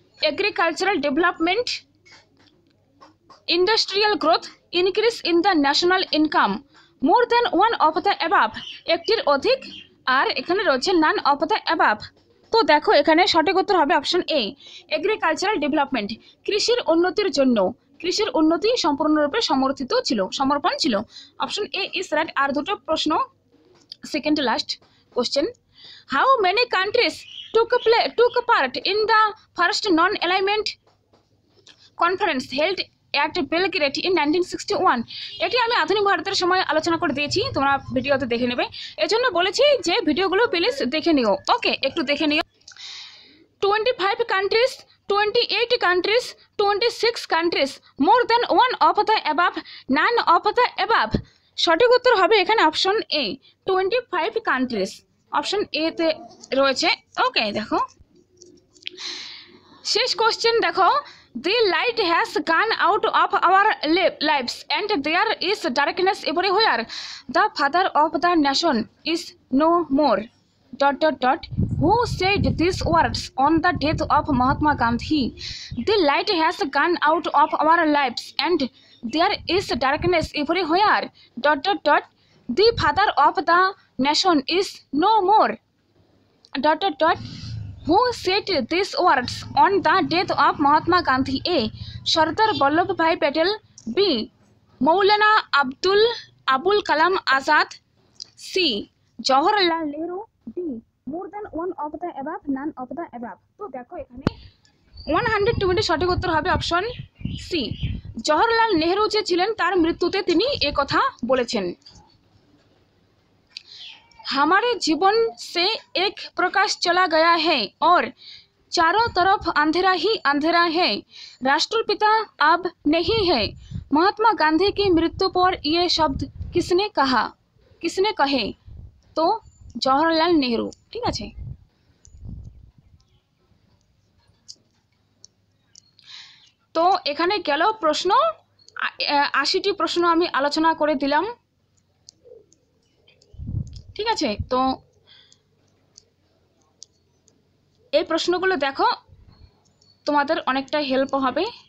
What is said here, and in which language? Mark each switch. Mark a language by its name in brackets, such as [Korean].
[English] agricultural development, industrial growth, increase in the national income, more than one of the above, [Bangla] একটির অধিক, আর এখানে রয়েছে [English] None of the above. [Bangla] তো দেখো এখানে সঠিক উত্তর হবে অপশন এ, এগ্রিকালচারাল ডেভেলপমেন্ট, কৃষির উন্নতির জন্য, কৃষির উন্নতি সম্পূর্ণরূপে সমর্পণ ছিল। [English] Option A is right. [Bangla] আর দুটো প্রশ্ন, [English] Second last question, how many countries took part in the first non-alignment conference held at Belgrade in 1961? [Bangla] এটি আমি আধুনিক ভারতের সময় আলোচনা করে দিয়েছি, তোমরা ভিডিওতে দেখে নেবে, এজন্য বলেছি যে ভিডিওগুলো প্লিজ দেখে নিও। ওকে, একটু দেখে নিও। [English] 25 countries, 28 countries, 26 countries, more than one of the above, none of the above। [Bangla] সঠিক উত্তর হবে এখানে option A, [English] 25 countries, [Bangla] option A তে রয়েছে। [English] okay, [Bangla] দেখো শেষ কোশ্চেন দেখো, [English] the light has gone out of our lives and there is darkness everywhere, the father of the nation is no more ... Who said these words on the death of Mahatma Gandhi? The light has gone out of our lives and there is darkness everywhere ... The father of the nation is no more ... Who said these words on the death of Mahatma Gandhi? A. Sardar Vallabhbhai Patel, B. Maulana Abul Kalam Azad, C. Jawaharlal Nehru, D. More than one of the above, none of the above। [Bangla] তো দেখো এখানে 120 সঠিক উত্তর হবে option C. Jawaharlal Nehru যে ছিলেন তার মৃত্যুতে তিনি এ কথা বলেছেন। [Hindi] हमारे जीवन से एक प्रकाश चला गया है और चारों तरफ अंधेरा ही अंधेरा है, राष्ट्रपिता अब नहीं है, महात्मा गांधी की मृत्यु पर ये शब्द किसने कहे? तो जवाहरलाल नेहरू। [Bangla] ठीक আছে, তো এখানে গেল প্রশ্ন, 80টি প্রশ্ন আমি আলোচনা করে দিলাম। ঠিক আছে, তো এই প্রশ্নগুলো দেখো, তোমাদের অনেকটা হেল্প হবে।